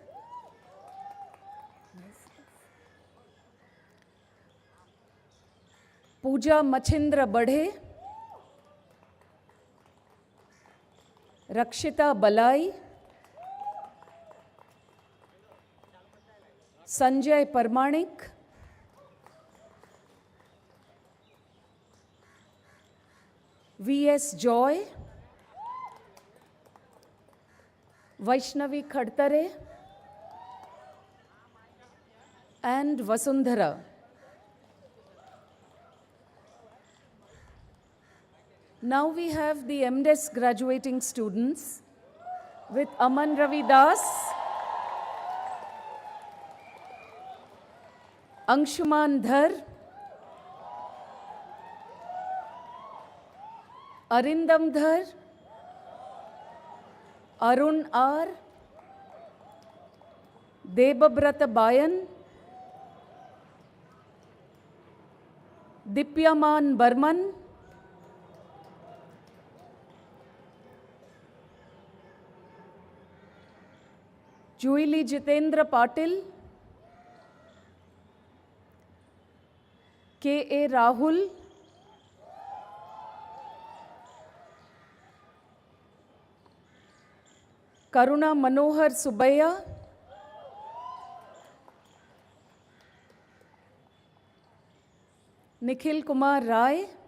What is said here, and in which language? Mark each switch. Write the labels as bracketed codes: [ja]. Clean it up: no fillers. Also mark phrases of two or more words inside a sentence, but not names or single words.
[en] पूजा मछिंद्र बढ़े, रक्षिता बलाई, संजय परमाणिक, वीएस जॉय, वैष्णवी खड़तरे, and Vasundhara. Now we have the MDes graduating students with Aman Ravi Das, Anshuman Dhar, Arindam Dhar, Arun R, Debabrata Bayan, Dipyaman Burman, Juili Jitendra Patil, K.A. Rahul, Karuna Manohar Subaya, Nikhil Kumar Rai,